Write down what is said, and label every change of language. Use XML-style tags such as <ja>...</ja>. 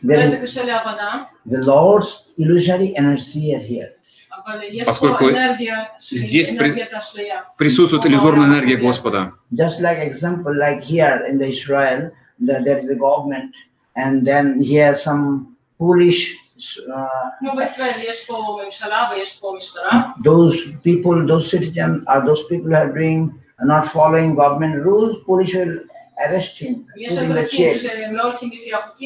<en>the Lord's illusory energy are here.</en> <ru>поскольку здесь присутствует иллюзорная энергия Господа.</ru> <en>Just like example, like here in the Israel, there is a government, and then here some foolish those people, those citizens, or those people who are doing not following government rules, police will arrest him, put in the jail.</en>